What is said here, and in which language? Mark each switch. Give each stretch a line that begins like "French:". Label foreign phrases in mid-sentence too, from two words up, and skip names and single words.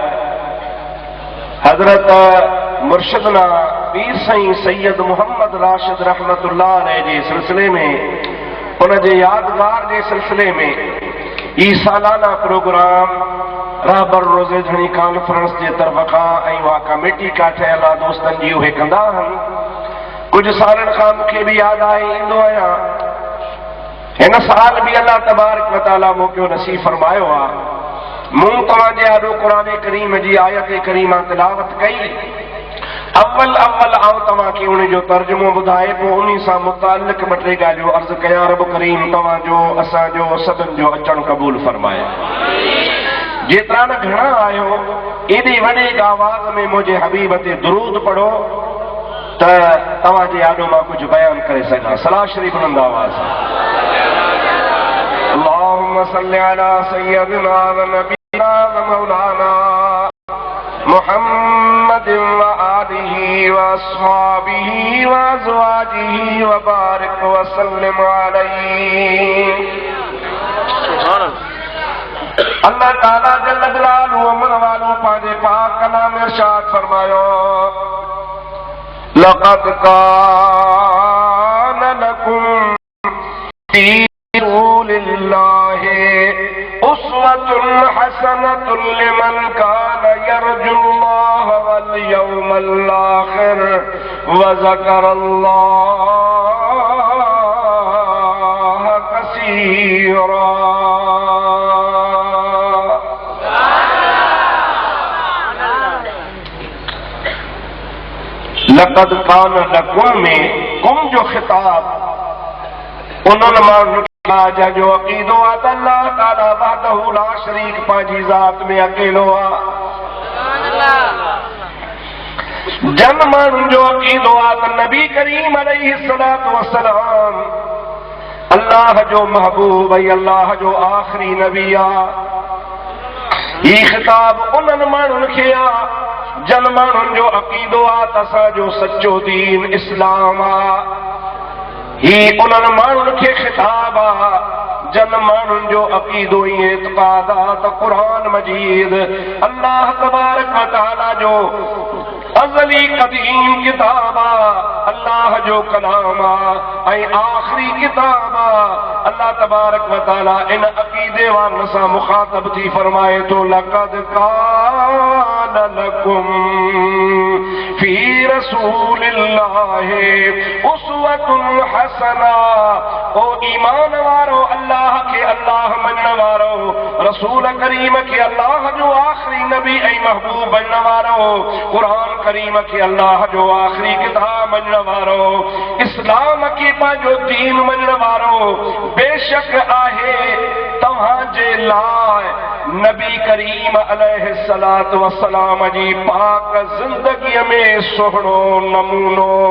Sindhi: हज़रत मुर्शिदना पीर साईं सैयद मोहम्मद राशिद
Arabic: رحمة الله عليه
Sindhi: जे सिलसिले में, उन जे यादगार जे सिलसिले में ई सालाना प्रोग्राम रहबर रोज़े धणी कॉन्फ्रेंस जे तरफ़ खां ऐं उहा कमेटी का ठहियल आहे दोस्तनि जी, उहे कंदा आहिनि। कुझु सालनि खां मूंखे बि यादि आहे, ईंदो आहियां। हिन साल बि
Arabic: الله تبارك وتعالى
Sindhi: मौक़ो नसीब फरमायो आहे। मूं तव्हांजे आॾो क़ुरान करीम जी आयत करीमा तिलावत कई। अव्वल आउं तव्हांखे उन जो तर्जुमो ॿुधाए पोइ उन सां मुतालिक़ ॿ टे ॻाल्हियूं अर्ज़ु कयां। रब करीम तव्हांजो असांजो सभिनि जो अचणु क़बूल फरमाए। जेतिरा न घणा आहियो, एॾी वॾी आवाज़ में मुंहिंजे हबीब ते दुरूद पढ़ो त तव्हांजे आॾो मां कुझु बयान करे सघां। सलाह शरीफ़ बुलंद आवाज़।
Arabic: اللهم صل على سيدنا ونبينا ومولانا محمد وآله وأصحابه وأزواجه وبارك وسلم عليه।
Sindhi: अल्लाह ताला
Arabic: جل جلاله
Sindhi: अमन वालो पंहिंजे पाक कलाम में इरशाद फरमायो लक़द
Arabic: كان لكم في رسول الله أسوة حسنة لمن كان يرجو الله واليوم الآخر وذكر الله كثيرا. لقد كان لكم
Sindhi: में कुम जो खिताब उन्हनि माण्हुनि खे जो अक़ीदो आहे त अल्लाह ताला
Arabic: وحده لا شريك
Sindhi: पंहिंजी ज़ात में अकेलो आहे। जन माण्हुनि जो अक़ीदो आहे त नबी करीम
Arabic: عليه الصلاة والسلام
Sindhi: अल्लाह जो महबूब ऐं अल्लाह जो आख़िरी नबी आहे। ही खिताब उन्हनि माण्हुनि खे आहे जन माण्हुनि जो अक़ीदो आहे त असांजो सचो दीन इस्लाम आहे। ही उन्हनि माण्हुनि खे खिताब आहे जन माण्हुनि जो अक़ीदो ई एतिक़ाद आहे त क़ुरान मजीद
Arabic: الله تبارك وتعالى
Sindhi: जो अज़ली क़दीम किताब आहे, अल्लाह जो कलाम आहे ऐं आख़िरी किताब आहे।
Arabic: الله تبارك وتعالى
Sindhi: इन अक़ीदे वारनि सां मुख़ातब थी फरमाए थो
Arabic: لقد كان لكم في رسول الله أسوة حسنة.
Sindhi: ओ ईमान वारो अल्लाह के अल्लाह मञण वारो रसूल करीम के अल्लाह जो आख़िरी नबी ऐं महबूब मञण वारो क़ुरान करीम के अल्लाह जो आख़िरी किताब मञण वारो इस्लाम के पंहिंजो दीन मञण वारो बेशक आहे तव्हांजे लाइ नबी करीम
Arabic: عليه الصلاة والسلام
Sindhi: जी पाक ज़िंदगीअ में सुहिणो नमूनो।